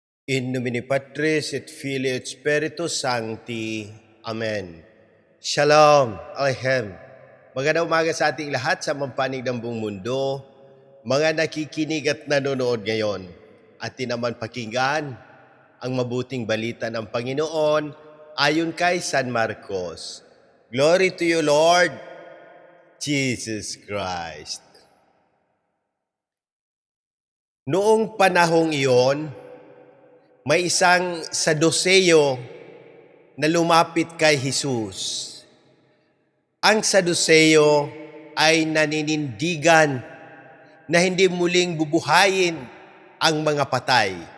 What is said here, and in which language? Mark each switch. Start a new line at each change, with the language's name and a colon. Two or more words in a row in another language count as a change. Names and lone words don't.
Latin: In nomine Patris et Filii et Spiritus Sancti.
Hebrew: Amen. Shalom. Aleichem.
Filipino: Magandang umaga sa ating lahat sa mampanig ng buong mundo, mga nakikinig at nanonood ngayon. Atin naman pakinggan ang mabuting balita ng Panginoon ayon kay San Marcos.
English: Glory to you, Lord Jesus Christ.
Filipino: Noong panahong iyon, may isang Saduseyo na lumapit kay Jesus. Ang Saduseyo ay naninindigan na hindi muling bubuhayin ang mga patay.